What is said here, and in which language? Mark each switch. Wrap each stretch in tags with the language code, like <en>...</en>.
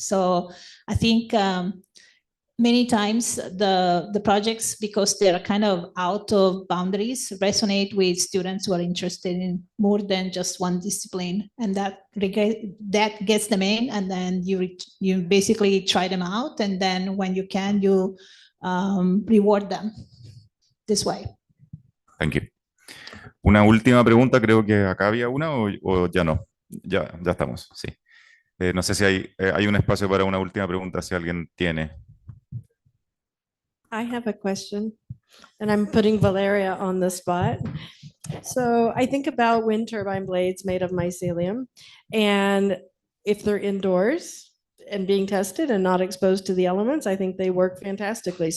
<en>So I think many times the projects, because they're kind of out of boundaries, resonate with students who are interested in more than just one discipline. And that gets them in, and then you basically try them out. And then when you can, you reward them this way. Thank you.</en> <es>Una última pregunta, creo que acá había una o ya no. Ya estamos, sí. No sé si hay un espacio para una última pregunta, si alguien tiene.</es> <en>I have a question, and I'm putting Valeria on the spot. So I think about wind turbine blades made of mycelium, and if they're indoors and being tested and not exposed to the elements, I think they work fantastically.</en>